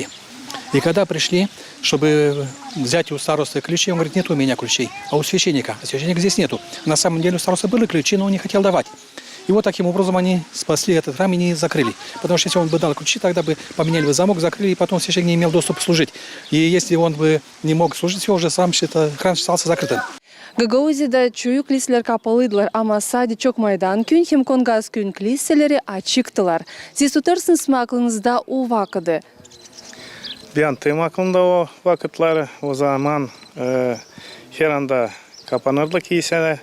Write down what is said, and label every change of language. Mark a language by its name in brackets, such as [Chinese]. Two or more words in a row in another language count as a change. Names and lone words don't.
[Russian] И когда пришли, чтобы взять у старосты ключи, он говорит, нет у меня ключей, а у священника. А священника здесь нету. На самом деле у старосты были ключи, но он не хотел давать. И вот таким образом они спасли этот храм и не закрыли. Потому что если он бы дал ключи, тогда бы поменяли бы замок, закрыли, и потом священник не имел доступа служить. И если он бы не мог служить, все уже сам храм считался закрытым. [Gagauz] Gagauziyada çoğu kiliseler kapalıydılar ama sadece Çokmaydan köyün hem Kongas köyün kiliseleri açıktılar. Siz tutarsınız mı aklınızda o vakıdı? Ben tüm aklımda o vakitler, o zaman her anda kapanırdı kiliseler.